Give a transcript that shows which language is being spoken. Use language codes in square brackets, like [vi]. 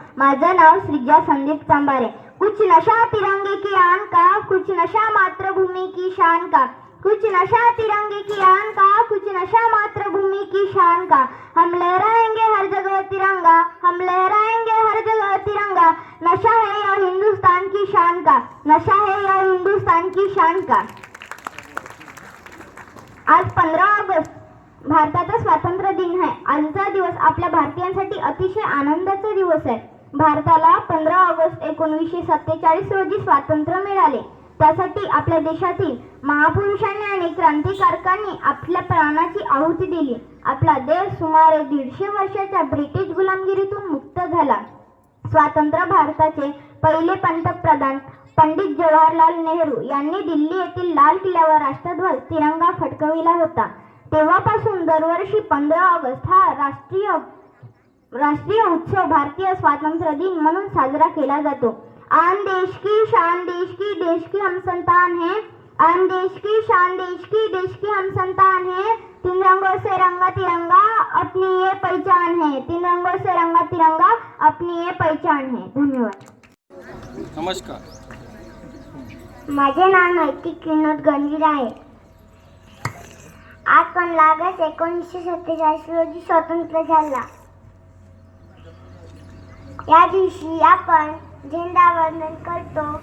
[mr] माझं नाव श्रीजा संदीप चांबारे. [hi] कुछ नशा तिरंगे की आन का, कुछ नशा मातृभूमि की शान का, कुछ नशा तिरंगे की आन का, कुछ नशा मातृभूमि की शान का. हम लहराएंगे हर जगह तिरंगा, हम लहराएंगे हर जगह तिरंगा. नशा है यह हिंदुस्तान की शान का, नशा है यह हिंदुस्तान की शान का. [mr] आज 15 ऑगस्ट भारताचा स्वातंत्र्य दिन आहे. आजचा दिवस आपल्या भारतीयांसाठी अतिशय आनंदाचा दिवस आहे. भारताला 15 ऑगस्ट 1947 रोजी स्वातंत्र्य मिळाले. त्यासाठी आपल्या देशातील महापुरुषांनी आणि क्रांतिकारकांनी आपल्या प्राणाची आहुती दिली. आपला देश सुमारे 150 वर्षाच्या ब्रिटिश गुलामगिरीतून मुक्त झाला. स्वतंत्र भारताचे पहिले पंतप्रधान पंडित जवाहरलाल नेहरू यांनी दिल्ली येथील लाल किल्ल्यावर राष्ट्रध्वज तिरंगा फडकविला होता. तेव्हापासून दरवर्षी 15 ऑगस्ट हा राष्ट्रीय उत्सव भारतीय स्वातंत्र्य दिन म्हणून साजरा केला जातो. [hi] आन देश की शान, देश की हम संतान है. आन देश की शान, देश की हम संतान है. 3 रंगों से रंगा तिरंगा, अपनी ये पहचान है. 3 रंगों से रंगा तिरंगा, अपनी ये पहचान है. [mr] धन्यवाद. नमस्कार. माझे नाव नैतिक विनोद गणवीर आहे. आज 15 ऑगस्ट 1947 रोजी स्वतंत्र झाला. या दिवशी आपण झेंडा वंदन करतो.